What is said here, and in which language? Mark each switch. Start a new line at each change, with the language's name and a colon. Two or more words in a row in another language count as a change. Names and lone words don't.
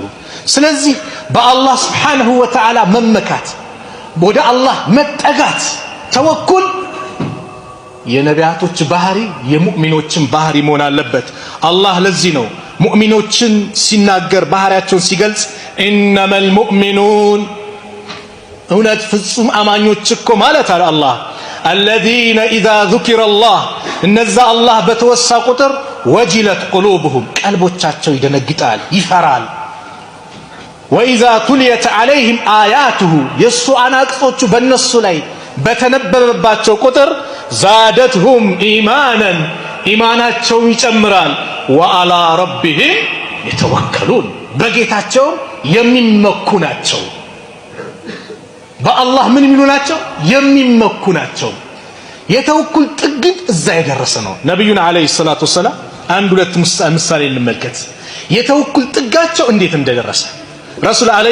Amharic: ስለዚህ በአላህ
Arabic: سبحانه وتعالى
Amharic: መመካት ወደ አላህ መጠጋት ተወኩል የነቢያቶች ባህሪ የሙእሚኖችን ባህሪ መሆን አለበት። አላህ ለዚህ ነው ሙእሚኖችን ሲናገር ባህሪያቸውን ሲገልጽ
Arabic: إنما المؤمنون
Amharic: እውነት ፍጹም አማኞች እኮ ማለት አለ አላህ
Arabic: الذين إذا ذكر الله
Amharic: እነዛ አላህ በተወሳ ቁጥር
Arabic: وجلت قلوبهم
Amharic: ቀልቦቻቸው ይደነግጣል ይፈራል።
Arabic: وإذا تليت عليهم آياته
Amharic: የሱ አናቅጾቹ በእነሱ ላይ በተነበበባቸው ቁጥር
Arabic: زادتهم إيمانا
Amharic: ኢማናቸው ይጨምራል።
Arabic: وعلى ربهم يتوكلون
Amharic: በጌታቸው የሚመኩ ናቸው። በአላህ ምን የሚሉ ናቸው? የሚመኩ ናቸው። የተወኩል ጥግ እዛ የደረሰ ነው። ነብዩና
Arabic: عليه الصلاة والسلام
Amharic: አንድ ሁለት ምሳሌ እንመልከት የተወኩል ጥጋቸው እንዴት እንደደረሰ።
Arabic: رسول عليه